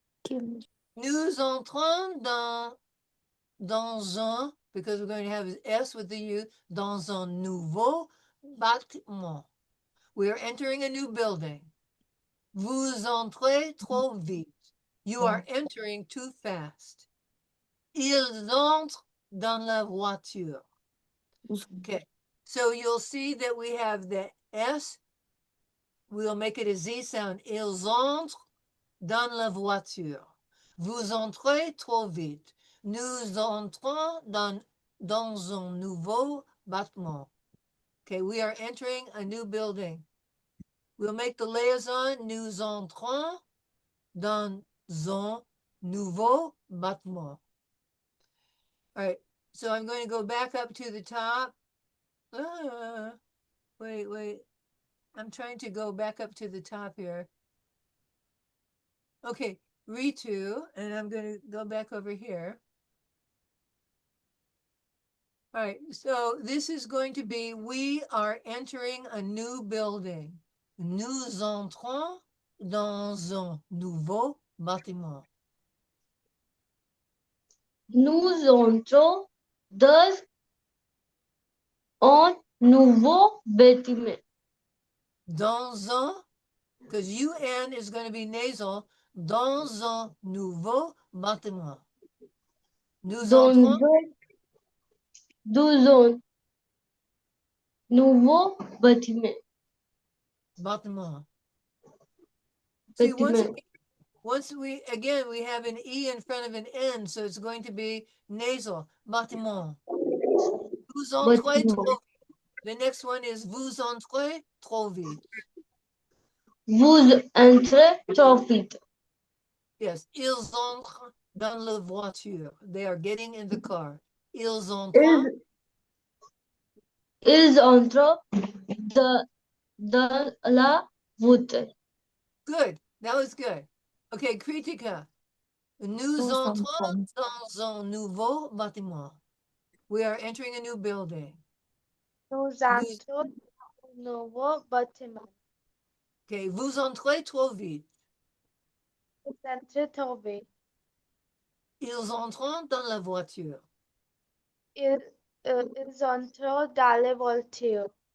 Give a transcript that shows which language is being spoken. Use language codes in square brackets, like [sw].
[fr] Nous entrons dans un, [en] because we're going to have S with the U, [fr] dans un nouveau bâtiment. [en] We are entering a new building. [fr] Vous entrez trop vite. [en] You are entering too fast. [fr] Ils entrent dans la voiture. [en] Okay, so you'll see that we have the S. We'll make it a Z sound. [fr] Ils entrent dans la voiture. Vous entrez trop vite. Nous entrons dans un nouveau bâtiment. [en] Okay, we are entering a new building. We'll make the liaison. [fr] Nous entrons dans un nouveau bâtiment. [en] All right, so I'm going to go back up to the top. Wait. I'm trying to go back up to the top here. Okay, Ritu, and I'm going to go back over here. All right, so this is going to be, we are entering a new building. [fr] Nous entrons dans un nouveau bâtiment. Nous entrons dans un nouveau bâtiment. Dans un, [en] because UN is going to be nasal, [fr] dans un nouveau bâtiment. Nous entrons dans un nouveau bâtiment. Bâtiment. [en] See, once we, again, we have an E in front of an N, so it's going to be nasal. [fr] Bâtiment. Vous entrez trop vite. [en] The next one is [fr] vous entrez trop vite. Vous entrez trop vite. Yes, ils entrent dans la voiture. [en] They are getting in the car. [fr] Ils entrent. Ils entrent dans la voiture. [en] Good. That was good. Okay, Kritika. [fr] Nous entrons dans un nouveau bâtiment. [en] We are entering a new building. [fr] Nous entrons dans un nouveau bâtiment. Okay, vous entrez trop vite. Vous entrez trop vite. Ils entrent dans la voiture. Ils entrent dans la voiture.